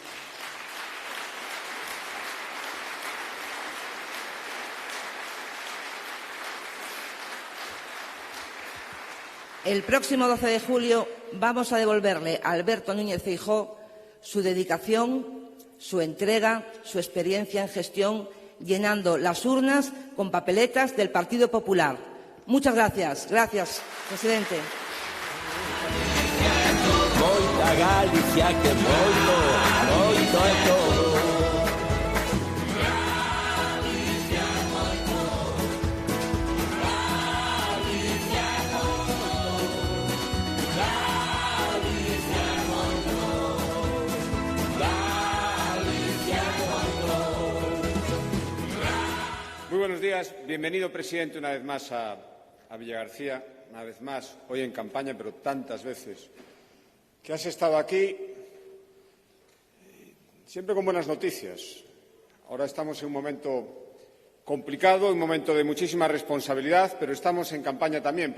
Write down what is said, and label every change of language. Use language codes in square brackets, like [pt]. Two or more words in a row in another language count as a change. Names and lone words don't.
[es] El próximo 12 de julio vamos a devolverle a Alberto Núñez Feijóo su dedicación, su entrega, su experiencia en gestión, llenando las urnas con papeletas del Partido Popular. Muchas gracias. Gracias, presidente. [gl] Moita Galicia que moito é todo. Galicia moito, Galicia moito, Galicia moito, Galicia moito. [es] Muy buenos días. Bienvenido, presidente, una vez más a Villagarcía, una vez más, hoy en campaña, pero tantas veces que has estado aquí, siempre con buenas noticias. Ahora estamos en un momento complicado, un momento de muchísima responsabilidad, pero estamos en campaña también.